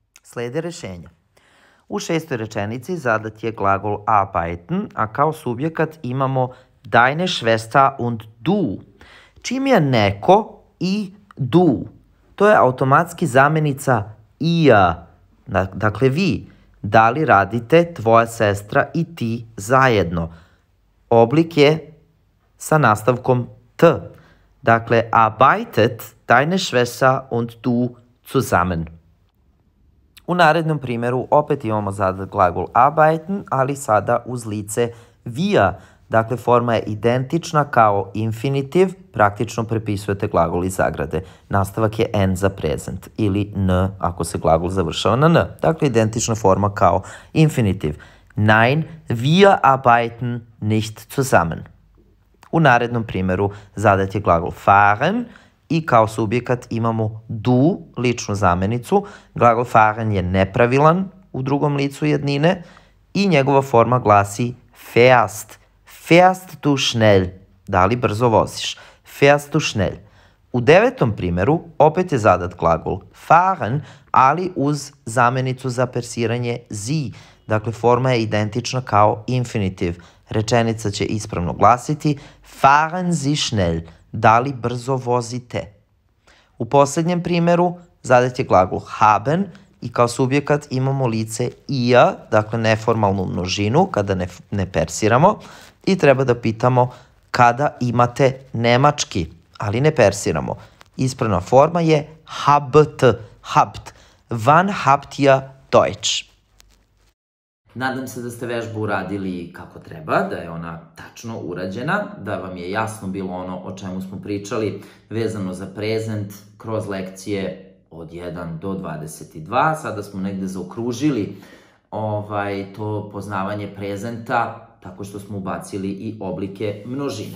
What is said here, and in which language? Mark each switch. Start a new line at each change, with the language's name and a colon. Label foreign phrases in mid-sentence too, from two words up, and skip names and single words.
Serbian: Slede rešenja. U šestoj rečenici zadat je glagol arbeiten, a kao subjekat imamo
German: deine Schwester und du.
Serbian: Čim je neko i du, to je automatski zamjenica ihr, dakle vi. Da li radite tvoja sestra i ti zajedno? Oblik je sa nastavkom t. Dakle,
German: arbeitet deine Schwester und du zusammen.
Serbian: U narednom primjeru opet imamo zadat glagol arbeiten, ali sada uz lice wir. Dakle, forma je identična kao infinitiv, praktično prepisujete glagol iz zagrade. Nastavak je n za present ili n ako se glagol završava na n. Dakle, identična forma kao infinitiv.
German: Nein, wir arbeiten nicht zusammen.
Serbian: U narednom primjeru zadat je glagol fahren i kao subjekat imamo du, ličnu zamjenicu. Glagol fahren je nepravilan u drugom licu jednine i njegova forma glasi fährst.
German: Fährst du schnell?
Serbian: Da li brzo voziš?
German: Fährst du schnell?
Serbian: U devetom primjeru opet je zadat glagol fahren, ali uz zamjenicu za persiranje sie. Dakle, forma je identična kao infinitiv. Rečenica će ispravno glasiti
German: fahren Sie schnell?
Serbian: Da li brzo vozite? U posljednjem primjeru zadat je glagol haben i kao subjekat imamo lice ihr, dakle neformalnu množinu kada ne persiramo i treba da pitamo kada imate nemački, ali ne persiramo. Ispravna forma je habt.
German: Wann habt ihr Deutsch?
Serbian: Nadam se da ste vežbu uradili kako treba, da je ona tačno urađena, da vam je jasno bilo ono o čemu smo pričali vezano za prezent kroz lekcije od 1 do 22. Sada smo negde zaokružili to poznavanje prezenta tako što smo ubacili i oblike množine.